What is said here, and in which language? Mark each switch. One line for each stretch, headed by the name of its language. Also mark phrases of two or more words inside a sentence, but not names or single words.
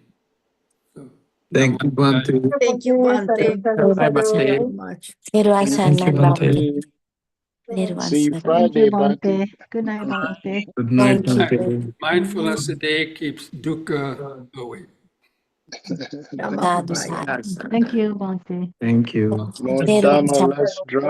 English: So, Thank you, Bhante. Thank you, Bhante. Namaste. So much. Thank you, Bhante. See you Thank Friday, you, Bhante. Bhante. Good night, Bhante. Good night, Thank you. Bhante. Mindfulness today keeps dukkha away. Dhamma.
Pali: Sadhu, sadhu.
English: Thank you, Bhante. Thank you. More Dhamma, less drama.